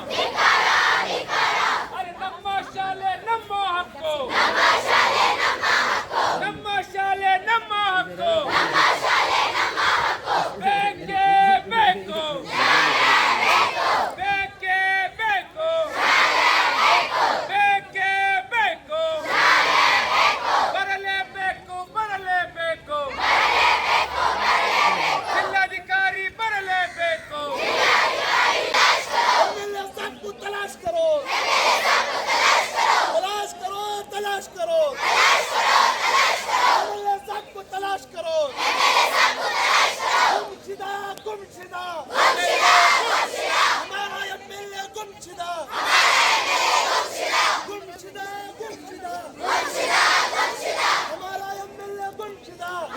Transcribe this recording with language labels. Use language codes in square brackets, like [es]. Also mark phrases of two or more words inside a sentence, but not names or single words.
[kn] अरे ನಮ್ಮ ಶಾಲೆ ನಮ್ಮ ಹಕ್ಕು, ನಮ್ಮ ಶಾಲೆ ನಮ್ಮ ಹಕ್ಕು, ಬೇಕೇ ಬೇಕು, ಬೇಕೇ ಬೇಕು, ಬೇಕೇ ಬೇಕು, ಬರಲೇಬೇಕು ಬರಲೇಬೇಕು, ಜಿಲ್ಲಾಧಿಕಾರಿ ಬರಲೇಬೇಕು। [hi] एमएलए साहब को तलाश करो, तलाश करो, तलाश करो, एमएलए साहब को तलाश करो। गुमशुदा गुमशुदा हमारा एमएलए गुमशुदा, गुमशुदा गुमशुदा हमारा एमएलए गुमशुदा।